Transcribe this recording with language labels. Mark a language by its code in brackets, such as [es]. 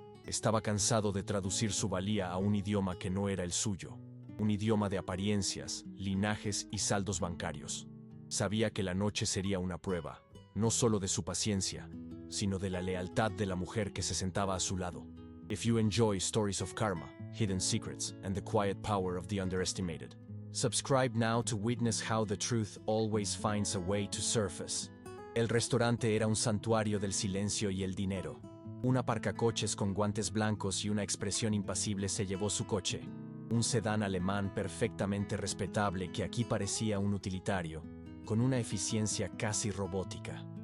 [es] Estaba cansado de traducir su valía a un idioma que no era el suyo, un idioma de apariencias, linajes y saldos bancarios. Sabía que la noche sería una prueba, no solo de su paciencia, sino de la lealtad de la mujer que se sentaba a su lado. [en] If you enjoy stories of karma, hidden secrets, and the quiet power of the underestimated, subscribe now to witness how the truth always finds a way to surface. [es] El restaurante era un santuario del silencio y el dinero. Un aparcacoches con guantes blancos y una expresión impasible se llevó su coche, un sedán alemán perfectamente respetable que aquí parecía un utilitario, con una eficiencia casi robótica.